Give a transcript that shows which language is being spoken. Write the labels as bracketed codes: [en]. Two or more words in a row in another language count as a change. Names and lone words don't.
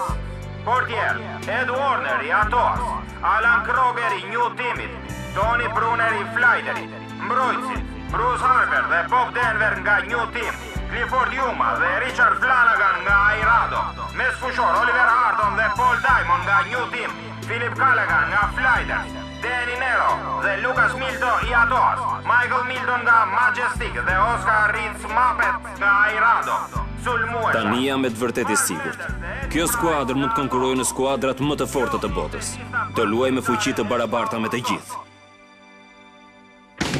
[sq] Portier, Ed Warner I Atoas, Alan Kroger I New Teamit, Tony Brunner I Flighteri, mbrojtësit, Bruce Harper dhe Bob Denver nga New Team, Clifford Yuma dhe Richard Flanagan nga Airado, mesfushor Oliver Harton dhe Paul Diamond nga New Team, Philip Callaghan nga Flighters, Danny Nero dhe Lucas Milton I Atoas, Michael Milton nga Majestic dhe Oscar Ritz Muppet nga Airado. Tani jam me të vërtet I sigurt. Kjo skuadër mund të konkurrojë në skuadrat më të forta të botës. Do luaj me fuqi të barabarta me të gjithë.